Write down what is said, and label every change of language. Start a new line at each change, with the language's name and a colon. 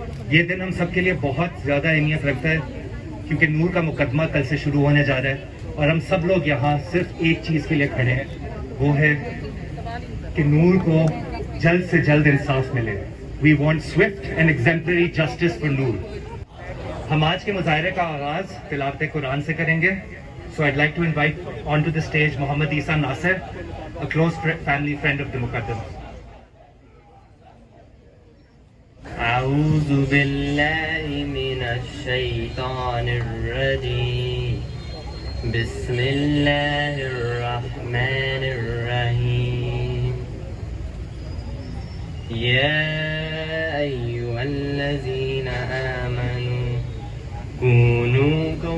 Urdu: یہ دن ہم سب کے لیے بہت زیادہ اہمیت رکھتا ہے کیونکہ نور کا مقدمہ کل سے شروع ہونے جا رہا ہے اور ہم سب لوگ یہاں صرف ایک چیز کے لیے کھڑے ہیں, وہ ہے کہ نور کو جلد سے جلد انصاف ملے.
English: We want swift and exemplary justice for Noor.
Urdu: ہم آج کے مظاہرے کا آغاز تلاوت قرآن سے کریں گے.
English: So I'd like to invite onto the stage Muhammad Isa Nasir, a close family friend of the Muqaddam.
Arabic: أعوذ بالله من الشيطان الرجيم بسم الله الرحمن الرحيم يا أيها الذين آمنوا كونوا